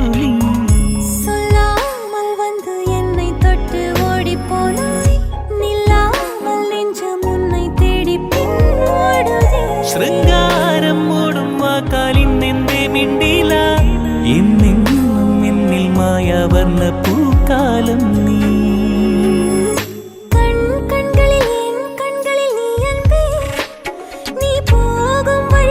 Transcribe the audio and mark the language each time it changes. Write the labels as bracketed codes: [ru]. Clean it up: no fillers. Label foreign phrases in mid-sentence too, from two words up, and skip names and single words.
[ta] சொல்லாமல் வந்து என்னை தொட்டு ஓடி போனாய் நில்லாமல் நெஞ்சம் உன்னை தேடி பின்னோடுதே [ml] ശൃംഗാരം മൂടും വാക്കാലിൻ എന്തേ മിണ്ടില എന്നെന്നും എന്നിൽ മായാവർണ്ണ പൂക്കാലം നീ [ta] கண்களில் என் கண்களில் நீ அன்பே நீ போகும் வழி